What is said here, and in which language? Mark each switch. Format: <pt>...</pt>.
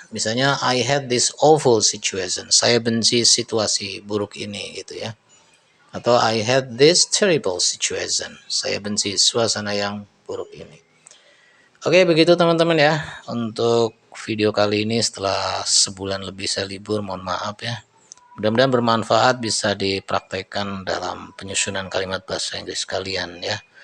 <en>Misalnya I had this awful situation.</en> <id>Saya benci situasi buruk ini gitu ya.</id> <en>Atau I had this terrible situation.</en> <id>Saya benci suasana yang buruk ini. Oke, begitu teman-teman ya. Untuk video kali ini setelah sebulan lebih saya libur, mohon maaf ya. Mudah-mudahan bermanfaat, bisa dipraktekkan dalam penyusunan kalimat bahasa Inggris kalian ya.</id>